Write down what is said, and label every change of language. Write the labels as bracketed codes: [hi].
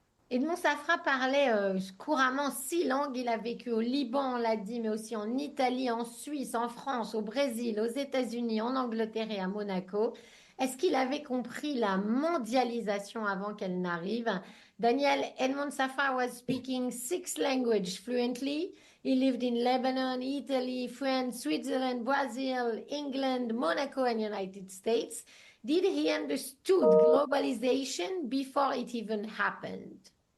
[fr] Edmond Safra parlait couramment 6 langues. Il a vécu au Liban, on l'a dit, mais aussi en Italie, en Suisse, en France, au Brésil, aux États-Unis, en Angleterre et à Monaco. Est-ce qu'il avait compris la mondialisation avant qu'elle n'arrive? [en] Daniel, Edmond Safra was speaking 6 languages fluently. He lived in Lebanon, Italy, France, Switzerland, Brazil, England, Monaco, and United States. Did he understood globalization before it even happened?